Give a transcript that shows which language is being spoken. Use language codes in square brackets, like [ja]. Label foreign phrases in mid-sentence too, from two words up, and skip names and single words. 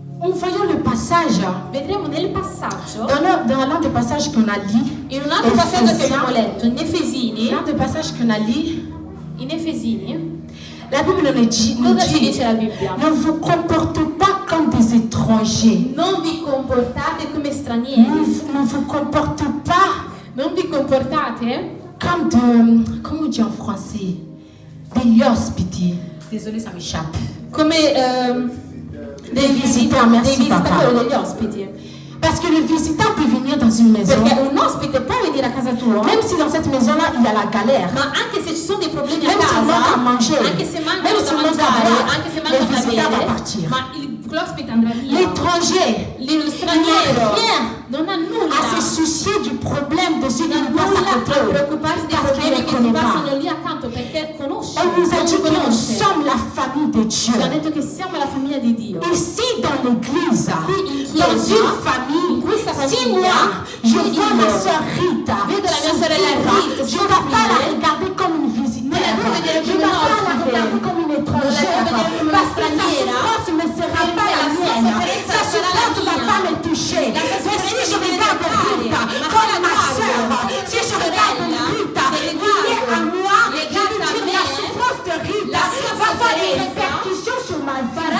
[fr] nous voyons le passage. [it] Vedremo nel passaggio, [fr] Dans l'un des passages qu'on a lu, [it] in un altro passaggio che abbiamo letto, in Efesini, [fr] l'un des passages qu'on a lu, la Bible nous dit, [it] cosa ci dice la Bibbia? [fr] ne vous comportez pas comme des étrangers. [it] Non vi comportate come stranieri, [fr] Ne vous comportez pas [it] non vi comportate [fr] comme de, comment on dit en français, des hospiti. Désolée, ça m'échappe. [it] come [fr] Des visiteurs, merci [it] dei visitatori, [fr] papa. [it] degli ospiti. [fr] Parce que le visiteur peut venir dans une maison, [it] Perché un ospite può venire a casa tua, [fr] même si dans cette maison-là, il y a la galère. [it] ma anche se ci sono dei problemi a [fr] Même s'il manque à [it] casa, [fr] manger, [it] anche se mancano [fr] même [it] da [fr] s'il manque à [it] mangiare, [fr] boire, [it] anche se [fr] le [it] mancano da [fr] visiteur va [it] bere, [fr] partir. [it] ma l'ospite andrà via. [fr] L'étranger, [it] Lo straniero non ha nulla [fr] à se soucier du problème de ceux qui nous passent à [it] a [fr] côté. [it] preoccuparsi dei [fr] Parce qu'il [it] problemi [fr] ne [it] che si [fr] connaît pas. [it] passano lì accanto perché conosce, [fr] On nous a [it] non [fr] dit que nous [it] conosce. [fr] sommes la famille de Dieu. [it] Ci ha detto che siamo la famiglia di Dio. [fr] Ici dans l'église, dans [it] chiesa, [fr] une famille, [it] in questa si famiglia, [fr] moi je vois ma soeur Rita, [it] vedo la mia sorella Rita, [fr] je ne vais pas la regarder comme une visiteuse, je ne vais pas la regarder comme une étrangère, parce que sa souffrance ne sera pas la mienne, sa souffrance ne va pas me toucher. Mais si je regarde Rita comme ma soeur, si je regarde Rita liée à moi, je lui dis la souffrance de Rita va avoir des répercussions sur ma vie.